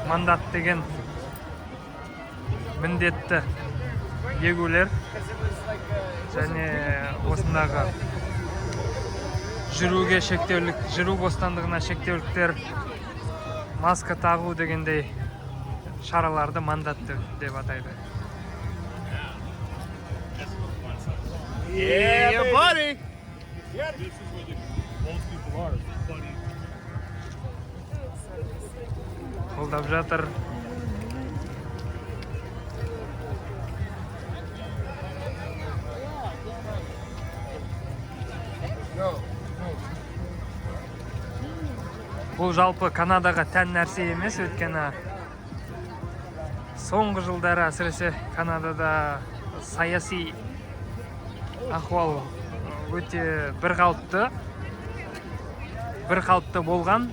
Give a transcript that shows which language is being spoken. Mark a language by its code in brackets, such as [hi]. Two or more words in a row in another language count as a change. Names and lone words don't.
[kk] Мандат деген міндетті егулер және осындағы жүруге шектеулік, жүру бостандығына шектеуліктер маска тағу дегендей шараларды мандат деп атайды. [en] Yeah, buddy. Yeah, this is where most people are. Funny. [kk] Қолдап жатыр. Бұл жалпы Канадаға тән нәрсе емес, өйткені соңғы жылдары әсіресе Канадада саяси ахуал өте бір қалыпты болған.